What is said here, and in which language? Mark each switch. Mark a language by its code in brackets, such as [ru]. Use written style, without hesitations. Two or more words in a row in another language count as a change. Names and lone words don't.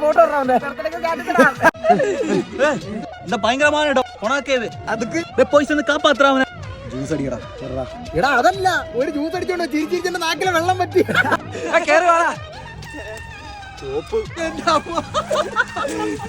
[ta] இந்த பயங்கரமான இடம் உனக்கேது அதுக்கு போய் சேர்ந்து காப்பாத்துறாவன [ml] ജ്യൂസ് അടിക്കടാ എടാ അതല്ല ഒരു ജ്യൂസ് അടിച്ചോണ്ടോ ചിരിച്ചിരിച്ചെന്റെ നാക്കിലെ വെള്ളം പറ്റി കേറി വാടാ